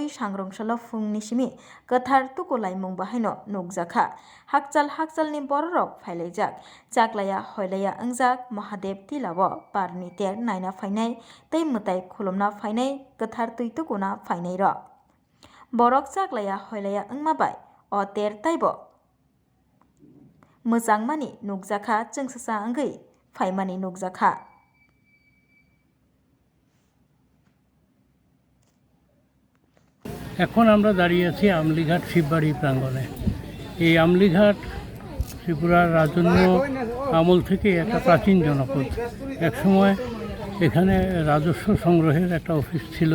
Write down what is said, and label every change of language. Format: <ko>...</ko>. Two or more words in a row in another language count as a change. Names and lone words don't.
<trp>sangrongshalo phungni simi kwthar tukulaimung bahaino nukjakha hakchalni borok phailaijak chaklaya hoilaya wngjaak Mahadev tilao barni ter naina phainai tei mwtai khulumna phainai kwthar tui tukuna phainai ro borok chaklaya hoilaya wngma bai o ter taibo mwchangmani nukjakha chwngsacha wngwi phaimani nukjakha।</trp> <bn>এখন আমরা দাঁড়িয়ে আছি আমলিঘাট শিববাড়ি প্রাঙ্গণে। এই আমলিঘাট ত্রিপুরার রাজন্য আমল থেকে একটা প্রাচীন জনপদ। একসময় এখানে রাজস্ব সংগ্রহের একটা অফিস ছিল।</bn>